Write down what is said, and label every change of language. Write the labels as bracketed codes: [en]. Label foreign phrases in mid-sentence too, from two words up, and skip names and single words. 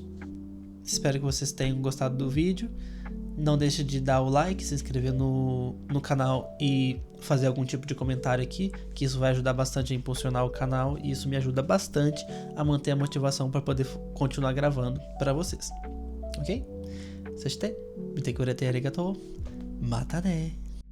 [pt] Espero que vocês tenham gostado do vídeo. Não deixe de dar o like, se inscrever no canal e fazer algum tipo de comentário aqui, que isso vai ajudar bastante a impulsionar o canal e isso me ajuda bastante a manter a motivação para poder continuar gravando para vocês. Ok? [ja] そして見てくれてありがとう。またね。